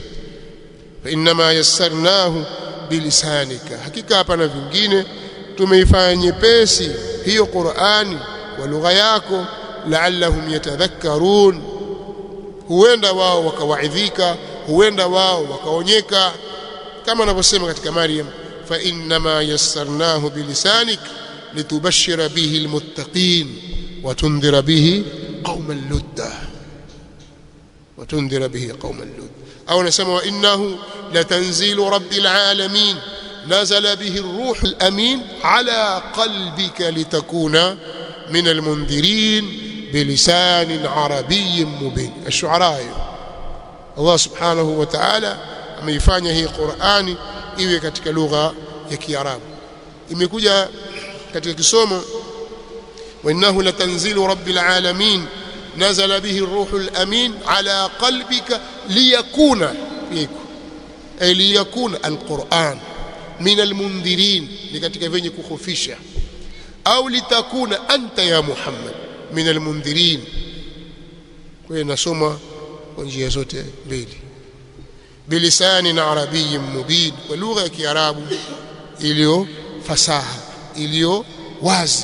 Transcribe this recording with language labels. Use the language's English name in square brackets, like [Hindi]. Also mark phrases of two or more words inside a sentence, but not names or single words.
[Arabic] فإنما يسرناه بلسانك, [Swahili] hakika hapana vingine tumeifanya nyepesi hiyo Qur'ani kwa lugha yako, [Arabic] لعلهم يتذكرون, [Swahili] huenda wao wakawaidhika, huenda wao wakaonyeka, kama anavyosema katika Maryam, [Arabic] فإنما يسرناه بلسانك لتبشر به المتقين وتنذر به قوما لدا وتنذر به قوما لدا. [Swahili] Au nasema [Arabic] وإنه لتنزيل رب العالمين نزل به الروح الأمين على قلبك لتكون من المنذرين بلسان عربي مبين. Ash-Shu'ara. [Swahili] Allah subhanahu wa ta'ala ameifanya hii Qur'ani iwe katika lugha ya Kiarabu. Imekuja katika kisomo [Arabic] وإنه لتنزيل رب العالمين نزل به الروح الأمين على قلبك ليكون أي ليكون القرآن من المنذرين, [Swahili] ni katika venye kukhofisha, au [Arabic] لتكون أنت يا محمد من المنذرين. [Swahili] Kwa hiyo nasoma kwa njia zote mbili, [Arabic] بلسان عربي مبين, [Swahili] kwa lugha ya Kiarabu iliyo fasaha, iliyo wazi.